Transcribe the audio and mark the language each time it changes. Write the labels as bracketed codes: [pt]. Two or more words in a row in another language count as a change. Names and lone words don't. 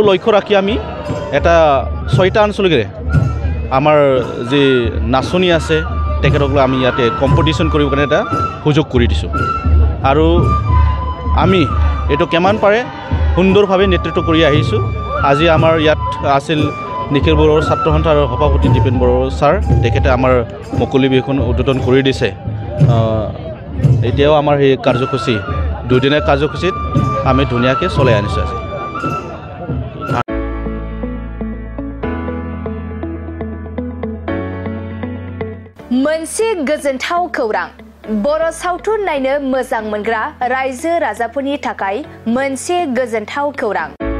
[as] লক্ষ্য ৰাখি আমি এটা 6টা অঞ্চলৰে আমাৰ যে নাচনি আছে তেখেতসকলক আমি ইয়াতে কম্পিটিশ্যন কৰিবৰ কাৰণে এটা সুযোগ কৰি দিছোঁ আৰু আমি এইটো কিমান পাৰে সুন্দৰভাৱে নেতৃত্ব কৰি আহিছোঁ আজি আমাৰ ইয়াত আছিল নিখিল বড়োৰ ছাত্ৰ সন্থাৰ সভাপতি দীপেন বড়ো ছাৰ তেখেতে আমাৰ মুকলি বিহুখন উদ্বোধন কৰি দিছে এতিয়াও আমাৰ এই কাৰ্যসূচী দুদিনীয়া কাৰ্যসূচীত আমি ধুনীয়াকৈ চলাই আনিছোঁ আজি [brx] मोनसे गोजोनथाव खौरां बर' सावथुन नायनो मोजां मोनग्रा रायजो राजाफोरनि थाखाय मोनसे गोजोनथाव खौरां